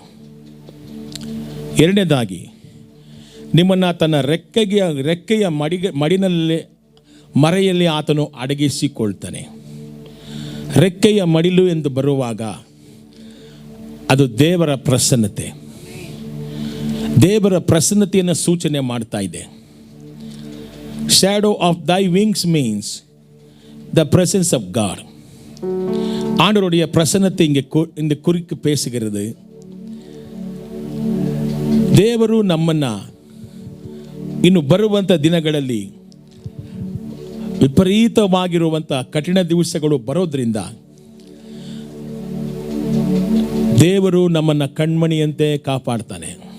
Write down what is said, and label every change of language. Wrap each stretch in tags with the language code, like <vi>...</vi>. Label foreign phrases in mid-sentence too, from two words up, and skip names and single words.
<kn>ಎರಡನೇದಾಗಿ ನಿಮ್ಮನ್ನು ತನ್ನ ರೆಕ್ಕೆಯ ಮಡಿನಲ್ಲಿ ಮರೆಯಲ್ಲಿ ಆತನು ಅಡಗಿಸಿಕೊಳ್ತಾನೆ. ರೆಕ್ಕೆಯ ಮಡಿಲು ಎಂದು ಬರುವಾಗ ಅದು ದೇವರ ಪ್ರಸನ್ನತೆ, ದೇವರ ಪ್ರಸನ್ನತೆಯನ್ನು ಸೂಚನೆ ಮಾಡ್ತಾ ಇದೆ.</kn> <en>shadow of thy wings means the presence of God.</en> <ta>ஆண்டவருடைய பிரசன்னத்தை இங்கே இந்த குறிக்கு பேசுகிறது.</ta> <kn>ದೇವರು ನಮ್ಮನ್ನ ಇನ್ನು ಬರುವಂಥ ದಿನಗಳಲ್ಲಿ ವಿಪರೀತವಾಗಿರುವಂಥ ಕಠಿಣ ದಿವಸಗಳು ಬರೋದ್ರಿಂದ ದೇವರು ನಮ್ಮನ್ನ ಕಣ್ಮಣಿಯಂತೆ ಕಾಪಾಡ್ತಾನೆ.</kn>